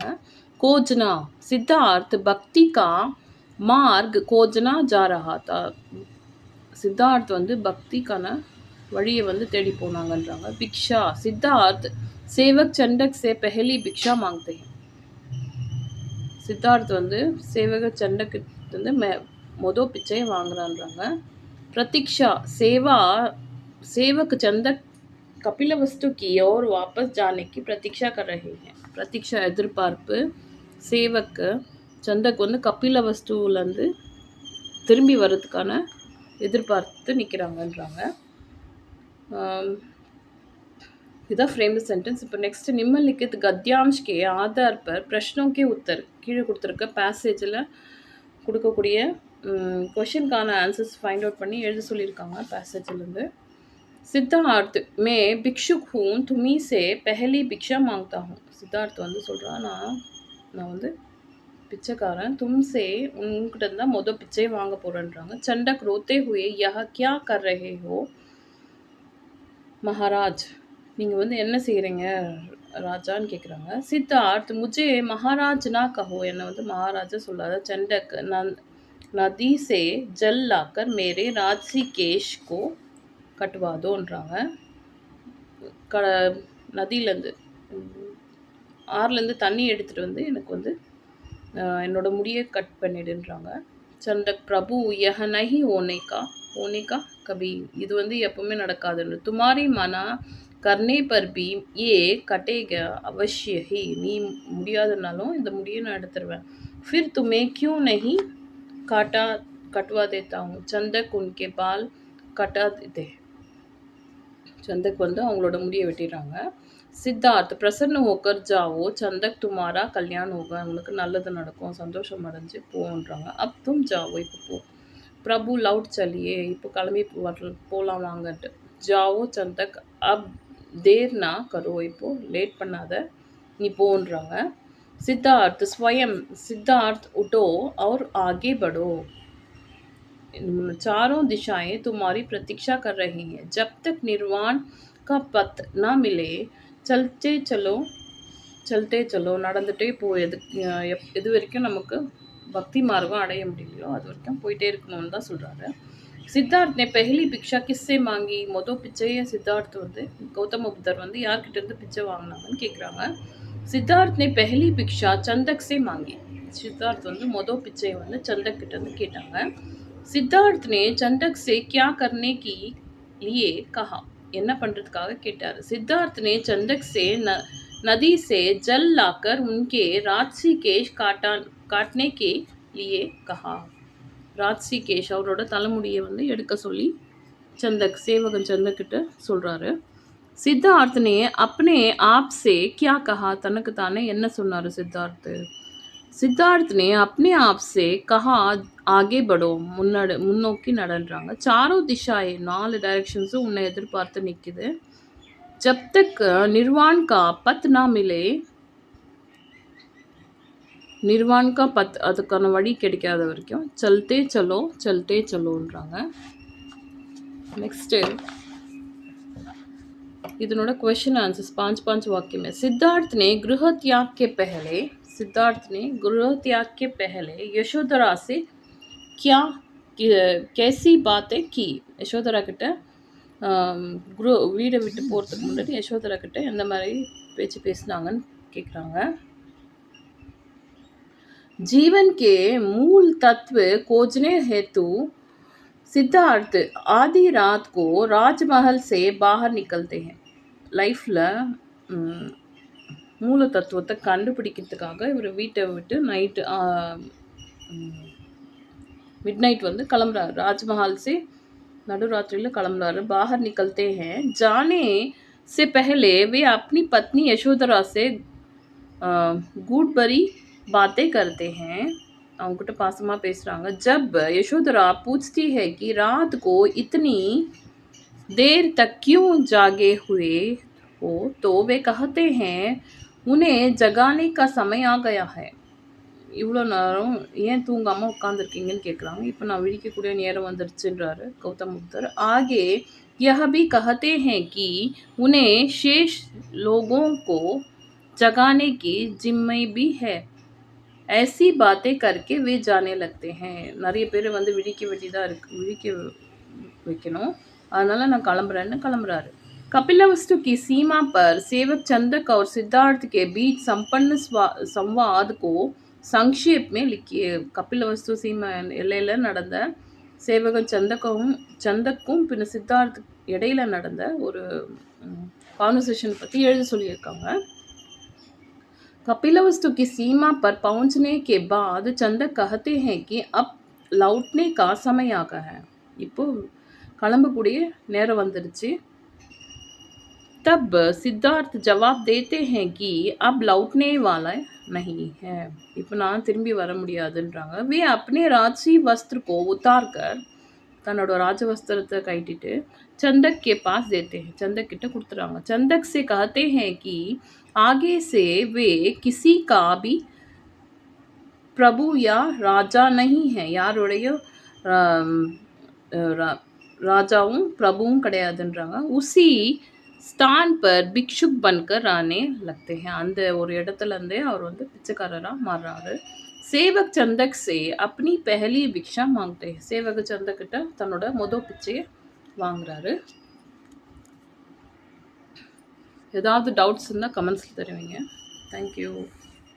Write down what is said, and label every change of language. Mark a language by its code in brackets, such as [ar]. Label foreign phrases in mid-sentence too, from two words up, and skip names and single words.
[hi] खोजना, सिद्धार्थ भक्ति का मार्ग खोजना जा रहा था, [ta] சித்தார்த் வந்து பக்திக்கான வழியை வந்து தேடி போனாங்கன்றாங்க. பிக்ஷா, சித்தார்த் [hi] सेवक चंदक से पहली भिक्षा मांगते, [ta] சித்தார்த் வந்து சேவக சண்டக்கு வந்து மொதல் பிச்சையை வாங்குறான்றாங்க. [hi] प्रतीक्षा, सेवक चंदक कपिल वस्तु की ओर वापस जाने की प्रतीक्षा कर रहे हैं. [ta] प्रतीक्षा எதிர்பார்ப்பு. சேவக் சந்தக் வந்து கபில வஸ்துலேருந்து திரும்பி வர்றதுக்கான எதிர்பார்த்து நிற்கிறாங்கன்றாங்க. இதுதான் [en] frame sentence. [ta] இப்போ நெக்ஸ்ட் [hi] निम्नलिखित गद्यांश के आधार पर प्रश्नों के उत्तर, [ta] கீழே கொடுத்துருக்க பேசேஜில் கொடுக்கக்கூடிய क्वेश्चनकाன [en] answers find out [ta] பண்ணி எழுத சொல்லியிருக்காங்க பேசேஜ்லேருந்து. சித்தார்த் [hi] मैं भिक्षुक हूँ तुमी से पहली भिक्षा मांगता हूँ, [ta] சித்தார்த் வந்து சொல்கிறான், நான் வந்து பிச்சைக்காரன், தும்சே உங்ககிட்ட இருந்தால் மொதல் பிச்சையை வாங்க போகிறேன்றாங்க. [hi] சண்டக் रोते हुए यह क्या कर रहे हो महाराज, [ta] நீங்கள் வந்து என்ன செய்கிறீங்க ராஜான்னு கேட்குறாங்க. சித்தார்த் [hi] मुझे महाराज ना कहो, [ta] என்னை வந்து மகாராஜா சொல்லாத. [hi] சண்டக் नदी से जल लाकर मेरे राजसी केश को कटवा दोன்றாங்க. [ta] நதியிலேருந்து ஆறுலேருந்து தண்ணி எடுத்துகிட்டு வந்து எனக்கு வந்து என்னோட முடியை கட் பண்ணிடுன்றாங்க. [hi] சண்டக் प्रभु यह नहीं होनेगा कभी, [ta] இது வந்து எப்பவுமே நடக்காதுன்னு. [hi] तुम्हारी मना करने पर भी ये कटेगा अवश्य ही, [ta] நீ முடியாதுனாலும் இந்த முடியை நான் எடுத்துருவேன். [hi] फिर तुम्हें क्यों नहीं कटवा देता हूँ. चंदक उनके बाल कटा देते, [ta] சந்தக் வந்து அவங்களோட முடியை வெட்டிடுறாங்க. [hi] சித்தார்த் प्रसन्न होकर जाओ चंदक तुम्हारा कल्याण होगा, [ta] அவங்களுக்கு நல்லது நடக்கும், சந்தோஷம் அடைஞ்சு போன்றாங்க. [hi] अब तुम जाओ, [ta] இப்போ போ. [hi] प्रभु लौट चलिए, [ta] இப்போ கிளம்பி போகலாம் வாங்கன்ட்டு. [hi] जाओ चंदक अब देर ना करो, [ta] இப்போ லேட் பண்ணாத, நீ போன்றாங்க. [hi] सिद्धार्थ स्वयं, सिद्धार्थ उठो और आगे बढ़ो, चारों दिशाएं तुम्हारी प्रतीक्षा कर रही हैं. जब तक निर्वाण का पथ न मिले चलते चलो चलते चलो [ta] நடந்துட்டே போ எது வரைக்கும் நமக்கு பக்தி மார்க்கம் அடைய முடியலையோ அது வரைக்கும் போயிட்டே இருக்கணும்னு தான் சொல்கிறாரு. [hi] सिद्धार्थ ने पहली भिक्षा किससे मांगी? [ta] மொதல் பிச்சையை சித்தார்த் வந்து கௌதம புத்தர் வந்து யார்கிட்ட இருந்து பிச்சை வாங்கினாங்கன்னு கேட்குறாங்க. [hi] सिद्धार्थ ने पहली भिक्षा चंदक से मांगी. [ta] सिद्धार्थ வந்து மொதல் பிச்சையை வந்து चंदक கிட்ட இருந்து கேட்டாங்க. [hi] सिद्धार्थ ने चंदक से क्या करने की लिए कहा? [ta] என்ன பண்றதுக்காக கேட்டாரு. [hi] सिद्धार्थ ने चंदक से नदी से जल लाकर उनके राजसी केश काटने के लिए कहा. राजसी केश [ta] அவரோட தலைமுடியை வந்து எடுக்க சொல்லி சேவகன் சந்தக் கிட்ட சொல்கிறாரு. [hi] சித்தார்த் ने अपने आप से क्या कहा, [ta] தனக்கு தானே என்ன சொன்னார் சித்தார்த்? [hi] சித்தார்த் ने अपने आप से कहा आगे बढ़ो, [ta] முன்னோக்கி நடன்றாங்க. [hi] चारों दिशाएं, [ta] 4 டைரக்ஷன்ஸும் உன்னை எதிர்பார்த்து நிற்குது. [hi] जब तक निर्वाण का पथ ना मिले, निर्वाण का पथ [ta] அதுக்கான வழி கிடைக்காத வரைக்கும் [hi] चलते चलो. [ta] நெக்ஸ்ட்டு இதனோட [en] question answers [hi] 5 वाक्य में. सिद्धार्थ ने गृह त्याग के पहले यशोधरा से क्या कैसी बातें की? [ta] यशोधरा கிட்ட வீடை விட்டு போகிறதுக்கு முன்னாடி யசோதரா கிட்ட எந்த மாதிரி பேச்சு பேசினாங்கன்னு கேட்குறாங்க. [hi] जीवन के मूल तत्व खोजने हेतु सिद्धार्थ आधी रात को राजमहल से बाहर निकलते हैं. [ta] லைஃப்பில் மூல தத்துவத்தை கண்டுபிடிக்கிறதுக்காக இவர் வீட்டை விட்டு [en] mid night [ta] வந்து கிளம்புறாரு. ராஜ்மஹால் से நடுராத்திரியில் கிளம்புறாரு. [hi] बाहर निकलते हैं. जाने से पहले वे अपनी पत्नी यशोधरा से गूढ़ बातें करते हैं. [ta] அவங்ககிட்ட பாசமாக பேசுகிறாங்க. [hi] जब यशोधरा पूछती है कि रात को इतनी देर तक क्यों जागे हुए हो, तो वे कहते हैं उन्हें जगाने का समय आ गया है. [ta] இவ்வளோ நேரம் ஏன் தூங்காமல் உட்காந்துருக்கீங்கன்னு கேட்குறாங்க. இப்போ நான் விழிக்கக்கூடிய நேரம் வந்துருச்சுன்றாரு கௌதம் புத்தர். [hi] आगे यह भी कहते हैं कि उन्हें शेष लोगों को जगाने की जिम्मे भी है. ऐसी बातें करके वे जाने लगते हैं. [ta] நிறைய பேர் வந்து விழிக்க வைக்கணும், அதனால் நான் கிளம்புறாரு. [hi] कपिलवस्तु की सीमा पर सेवक चंदक और सिद्धार्थ के बीच संपन्न संवाद को संक्षेप में लिखिए. [ta] कपिलवस्तु सीमा எல்லையில் நடந்த சேவகன் சந்தக்கும் பின்ன சித்தார்த் இடையில நடந்த ஒரு கான்வர்சேஷன் பற்றி எழுத சொல்லியிருக்காங்க. [hi] कपिलवस्तु की सीमा पर पहुंचने के बाद चंदक कहते हैं कि अब लौटने का समय आ गया है. [ta] இப்போ கிளம்பக்கூடிய நேரம் வந்துருச்சு. [hi] तब सिद्धार्थ जवाब देते हैं कि अब लौटने वाला नहीं है. [ta] இப்போ நான் திரும்பி வர முடியாதுன்றாங்க. [hi] वे अपने राजसी वस्त्र को उतार कर, [ta] தன்னோட ராஜவஸ்திரத்தை கைட்டிட்டு [hi] चंदक के पास देते हैं. [ta] चंदक கிட்ட கொடுத்துறாங்க. [hi] चंदक से कहते हैं कि आगे से वे किसी का भी प्रभु या राजा नहीं है. [ta] யாருடைய ராஜாவும் பிரபுவும் கிடையாதுன்றாங்க. [hi] उसी स्थान पर भिक्षुक बनकर आने लगते हैं. [ta] அந்த ஒரு இடத்துல இருந்தே அவர் வந்து பிச்சைக்காரராக மாறுறாரு. [hi] சேவக் சந்தக் से अपनी पहली भिक्षा मांगते हैं. [ta] சேவக சந்தக் கிட்ட தன்னோட மொதல் பிச்சையை வாங்குறாரு. ஏதாவது டவுட்ஸ் இருந்தால் கமெண்ட்ஸில் தருவீங்க. தேங்க்யூ.